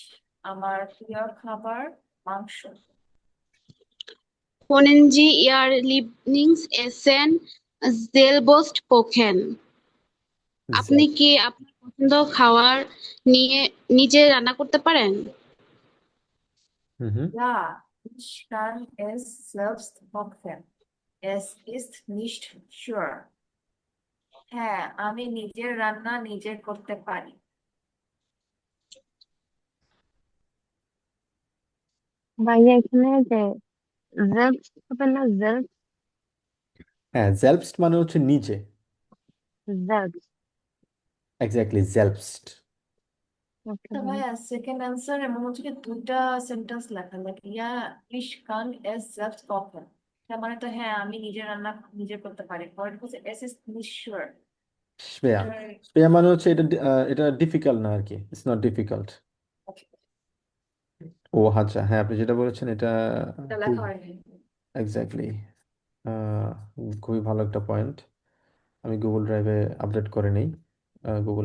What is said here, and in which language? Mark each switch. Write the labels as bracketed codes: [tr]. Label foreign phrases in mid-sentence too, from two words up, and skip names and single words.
[bn] আমার প্রিয় খাবার মাংস। [de] Können Sie Ihr Lieblingsessen selbst kochen? [bn] আপনি কি আপনার পছন্দ খাবার নিজে রান্না করতে পারেন? হুম। [de] Ja, ich kann es selbst kochen. Es ist nicht schwer. [bn] হ্যাঁ, আমি নিজের রান্না নিজে করতে পারি। ভাইয়া এখানে যে জেলস হবে না, জেলস হ্যাঁ, জেলফস্ট মানে হচ্ছে নিজে। জেলস। এক্স্যাক্টলি, জেলফস্ট। ওকে তো ভাইয়া। ভাইয়া [en] second answer [bn] এমন হচ্ছে কি দুইটা সেন্টেন্স লেখা লাগে, ইয়া [de] ich kann es selbst kochen। [bn] তার মানে তো হ্যাঁ আমি নিজে রান্না নিজে করতে পারি। পরের হচ্ছে [de] es ist nicht schwer। শ্রেয়া। [bn] শ্রেয়া মানে হচ্ছে এটা এটা ডিফিকাল্ট না আর কি, [en] It's not difficult. [bn] ও আচ্ছা, হ্যাঁ, আপনি যেটা বলেছেন এটা এটা লেখা হয়নি। এক্স্যাক্টলি খুবই ভালো একটা পয়েন্ট। আমি গুগল ড্রাইভে আপডেট করে নেই, গুগলটা।